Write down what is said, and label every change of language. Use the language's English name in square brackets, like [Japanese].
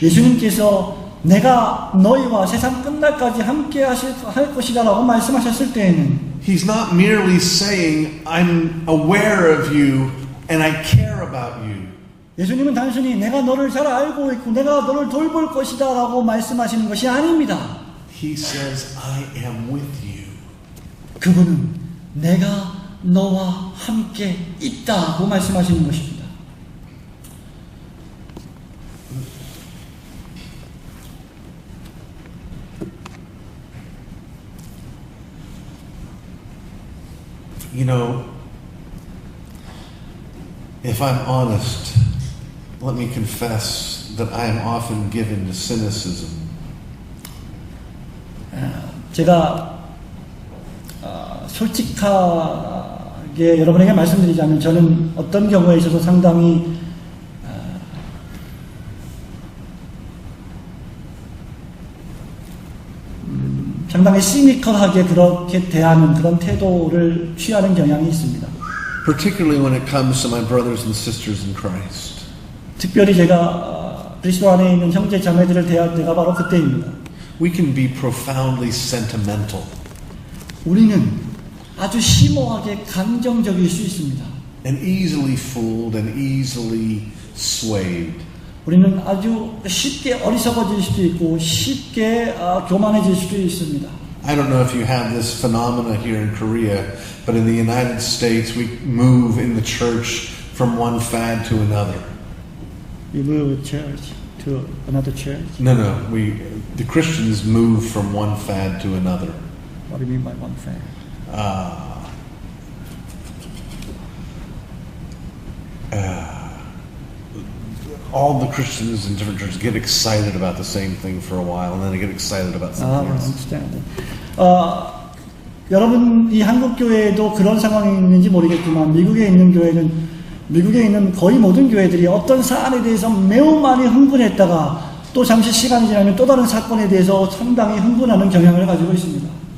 [Korean] 예수님께서 내가 너희와 세상 끝날까지 함께 할 것이다라고 말씀하셨을 때에는 [English] He's not merely saying, I'm aware of you and I care about you. [Korean] 예수님은 단순히 내가 너를 잘 알고 있고 내가 너를 돌볼 것이다라고 말씀하시는 것이 아닙니다. [English] He says, I am with you. [Korean] 그분은 내가 너와 함께 있다고 말씀하시는 것입니다. [English] You know, if I'm honest, let me confess that I am often given to cynicism. [Korean] 제가 솔직하게 여러분에게 말씀드리자면 저는 어떤 경우에 있어서 상당히 상당히 시니컬하게 그렇게 대하는 그런 태도를 취하는 경향이 있습니다. [English] Particularly when it comes to my brothers and sisters in Christ. [Korean] 특별히 제가 그리스도 안에 있는 형제 자매들을 대할 때가 바로 그때입니다. [English] We can be profoundly sentimental. [Korean] 우리는 아주 심오하게 감정적일 수 있습니다. [English] And easily fooled and easily swayed. [Korean] 우리는 아주 쉽게 어리석어질 수도 있고 쉽게 교만해질 수도 있습니다. [English] I don't know if you have this phenomena here in Korea, but in the United States we move in the church from one fad to another. You move church to another church. No, the Christians move from one fad to another. What do you mean by one fad? All the Christians in different churches get excited about the same thing for a while, and then they get excited about something I else. understand. [Korean] 여러분 이 한국 교회에도 그런 상황이 있는지 모르겠지만 미국에 있는 교회는 미국에 있는 거의 모든 교회들이 어떤 사안에 대해서 매우 많이 흥분했다가 또 잠시 시간이 지나면 또 다른 사건에 대해서 상당히 흥분하는 경향을 가지고 있습니다.